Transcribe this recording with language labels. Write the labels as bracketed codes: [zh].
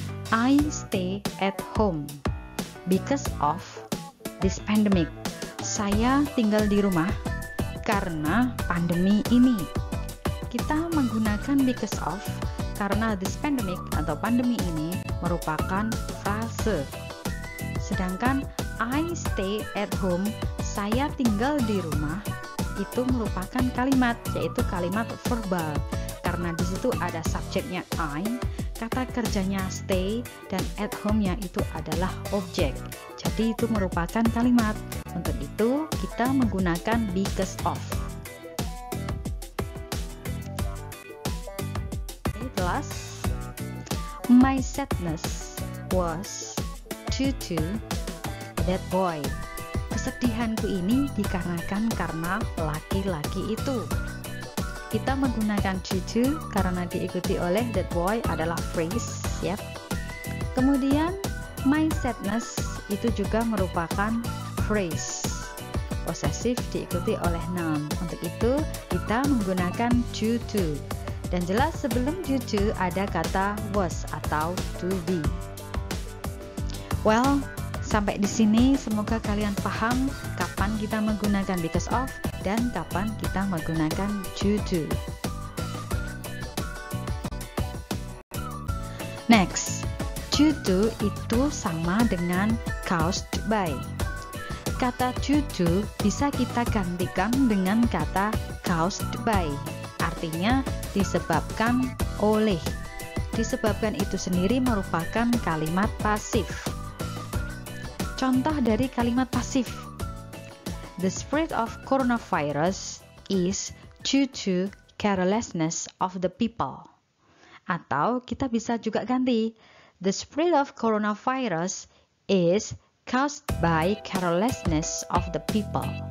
[en] I stay at home because of this pandemic. [id] Saya tinggal di rumah karena pandemi ini. Kita menggunakan because of karena this pandemic atau pandemi ini merupakan frase. Sedangkan I stay at home, saya tinggal di rumah, itu merupakan kalimat, yaitu kalimat verbal. Karena di situ ada subjeknya I, kata kerjanya stay, dan at home-nya itu adalah objek. Jadi itu merupakan kalimat. Untuk itu kita menggunakan because of. [en] Last, my sadness was due to that boy. [id] Kesedihanku ini dikarenakan karena laki-laki itu. Kita menggunakan due to karena diikuti oleh that boy adalah phrase, ya. Kemudian my sadness itu juga merupakan phrase, possessive diikuti oleh noun. Untuk itu kita menggunakan due to. Dan jelas sebelum due to ada kata was atau to be. Well, sampai di sini semoga kalian paham kapan kita menggunakan because of dan kapan kita menggunakan due to. Next, due to itu sama dengan caused by. Kata due to bisa kita gantikan dengan kata caused by. Artinya disebabkan oleh. Disebabkan itu sendiri merupakan kalimat pasif. Contoh dari kalimat pasif. [en] The spread of coronavirus is due to carelessness of the people. [id] Atau kita bisa juga ganti. [en] The spread of coronavirus is caused by carelessness of the people.